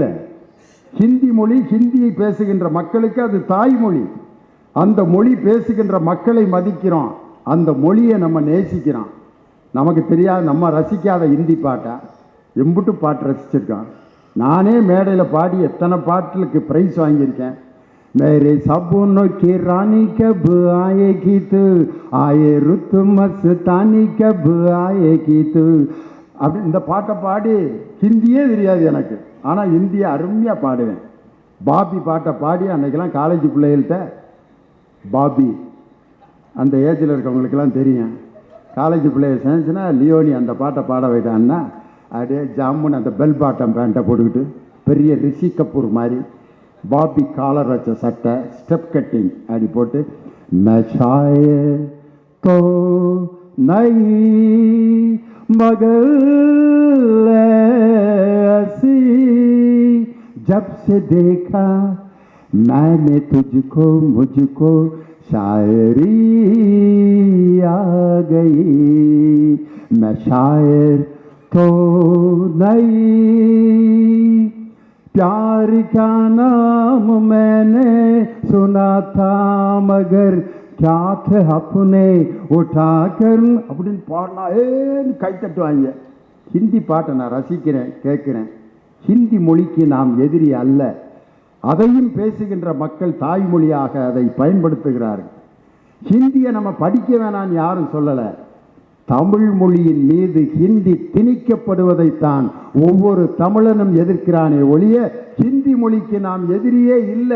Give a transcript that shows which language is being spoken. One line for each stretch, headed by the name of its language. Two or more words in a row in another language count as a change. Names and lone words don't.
Tamil: ஹிந்தி மொழி, ஹிந்தியை பேசுகின்ற மக்களுக்கு அது தாய்மொழி. அந்த மொழி பேசுகின்ற மக்களை மதிக்கிறோம், அந்த மொழியை நம்ம நேசிக்கிறோம். நமக்கு தெரியாது, நம்ம ரசிக்காத ஹிந்தி பாட்டை எம்புட்டு பாட்டு ரசிச்சிருக்கோம். நானே மேடையில் பாடி எத்தனை பாட்டுக்கு ப்ரைஸ் வாங்கியிருக்கேன்.
Hindi: मेरे सपनों की रानी कब आएगी तू, आए रुत मस्तानी कब आएगी तू.
Tamil: அப்படி இந்த பாட்டை பாடி ஹிந்தியே தெரியாது எனக்கு, ஆனால் ஹிந்தியை அருமையாக பாடுவேன். பாபி பாட்டை பாடி அன்றைக்கெல்லாம் காலேஜ் பிள்ளைகள்கிட்ட பாபி அந்த ஏஜில் இருக்கவங்களுக்கெல்லாம் தெரியும். காலேஜ் பிள்ளைய சேர்ந்துச்சுன்னா லியோனி அந்த பாட்டை பாட வைட்டான்னா அப்படியே ஜம்முன்னு அந்த
English: bell bottom
Tamil: பேண்ட்டை போட்டுக்கிட்டு பெரிய ரிஷி கபூர் மாதிரி பாபி காலர் வச்ச சட்டை
English: step cutting
Tamil: அப்படி போட்டு மெஷாயே தோ நை
Hindi: மகள் ऐसी जब से देखा मैंने तुझको मुझको शायरी आ गई. मैं शायर तो नहीं, प्यार का नाम मैंने सुना था मगर क्या थे अपने उठा कर
Tamil: அப்படின்னு பாடலாம். ஏன்னு கை தட்டுவாங்க. ஹிந்தி பாட்டை நான் ரசிக்கிறேன், கேட்குறேன். ஹிந்தி மொழிக்கு நாம் எதிரி அல்ல. அதையும் பேசுகின்ற மக்கள் தாய்மொழியாக அதை பயன்படுத்துகிறார்கள். ஹிந்தியை நம்ம படிக்க வேணான்னு யாரும் சொல்லலை. தமிழ் மொழியின் மீது ஹிந்தி திணிக்கப்படுவதைத்தான் ஒவ்வொரு தமிழனும் எதிர்க்கிறானே ஒழிய ஹிந்தி மொழிக்கு நாம் எதிரியே இல்லை.